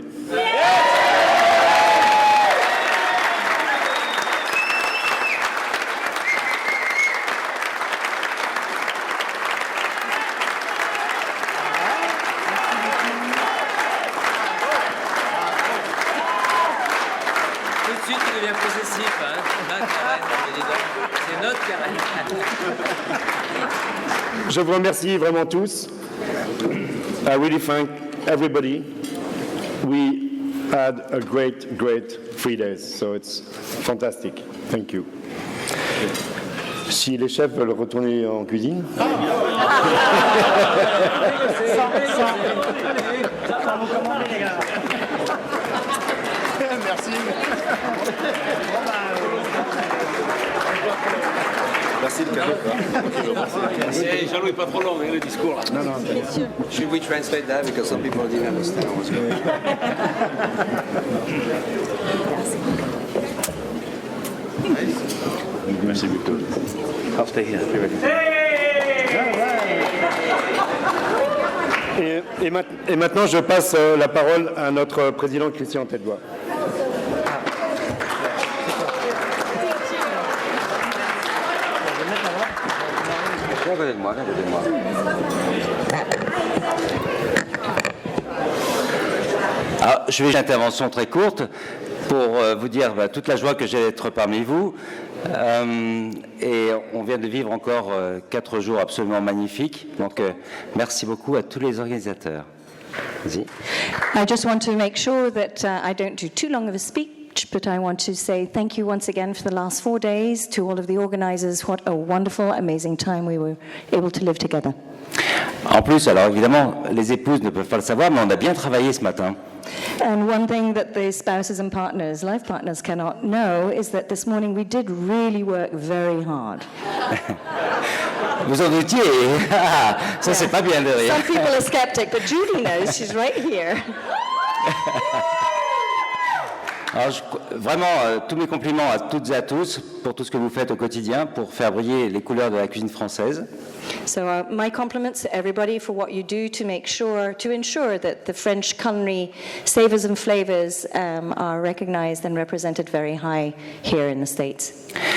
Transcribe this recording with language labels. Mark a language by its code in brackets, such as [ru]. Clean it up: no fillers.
[fr] Tout de suite, il devient possessif. Hein. Ma Karen, dis donc. C'est notre Karen. Je vous remercie vraiment tous. [en] I really thank everybody. We had a great 3 days, so it's fantastic. Thank you. [fr] Si les chefs veulent retourner en cuisine. Merci. Merci le cadeau. Jean-Louis, pas trop long, hein, le discours là. Non, non. [en] Should we translate that because some people didn't understand what's going on? [fr] Merci beaucoup. [en] I'll stay here. Be ready. [fr] Et maintenant, je passe la parole à notre président Christian Tête-Bois. Viens à côté de moi, viens à côté de moi. Alors, je vais une intervention très courte pour vous dire toute la joie que j'ai d'être parmi vous. Et on vient de vivre encore 4 jours absolument magnifiques. Donc, merci beaucoup à tous les organisateurs. Vas-y. [en] I just want to make sure that I don't do too long of a speech, but I want to say thank you once again for the last 4 days to all of the organisers. What a wonderful, amazing time we were able to live together. [fr] En plus, alors évidemment, les épouses ne peuvent pas le savoir, mais on a bien travaillé ce matin. [en] And one thing that the spouses and partners, life partners, cannot know is that this morning we did really work very hard. [fr] Vous en doutiez? Ça, c'est pas bien de rire. [en] Some people are skeptic, but Julie knows. She's right here. [fr] Alors, vraiment, tous mes compliments à toutes et à tous pour tout ce que vous faites au quotidien pour faire briller les couleurs de la cuisine française. [en] So my compliments to everybody for what you do to ensure that the French culinary savors and flavors are recognized and represented very high here in the States.